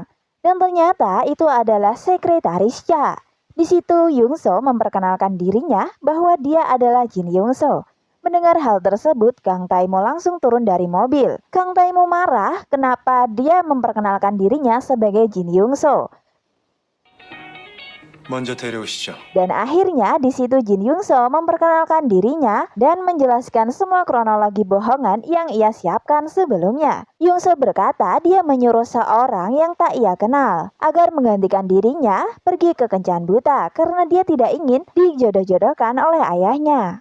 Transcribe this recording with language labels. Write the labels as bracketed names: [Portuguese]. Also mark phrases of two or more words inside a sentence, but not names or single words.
[Indonesian] Dan ternyata itu adalah sekretarisnya. Di situ Yong-soo memperkenalkan dirinya bahwa dia adalah Jin Yong-soo. Mendengar hal tersebut, Kang Tae-moo langsung turun dari mobil. Kang Tae-moo marah kenapa dia memperkenalkan dirinya sebagai Jin Yong-soo. [Korean] 먼저 데려오시죠. [Indonesian] Dan akhirnya di situ Jin Yong-soo memperkenalkan dirinya dan menjelaskan semua kronologi bohongan yang ia siapkan sebelumnya. Yong-soo berkata dia menyuruh seorang yang tak ia kenal agar menggantikan dirinya pergi ke kencan buta karena dia tidak ingin dijodoh-jodohkan oleh ayahnya.